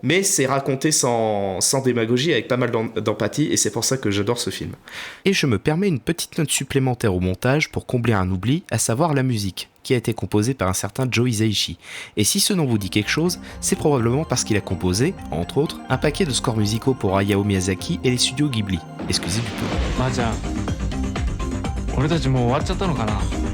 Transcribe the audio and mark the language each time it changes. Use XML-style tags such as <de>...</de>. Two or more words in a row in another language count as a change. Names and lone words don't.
<fr>Mais c'est raconté sans démagogie, avec pas mal d'empathie, et c'est pour ça que j'adore ce film. Et je me permets une petite note supplémentaire au montage pour combler un oubli, à savoir la musique, qui a été composée par un certain Joe Hisaishi. Et si ce nom vous dit quelque chose, c'est probablement parce qu'il a composé, entre autres, un paquet de scores musicaux pour Hayao Miyazaki et les studios Ghibli. Excusez du peu.</fr> <ja>まーちゃん俺たちもう終わっちゃったのかな</ja>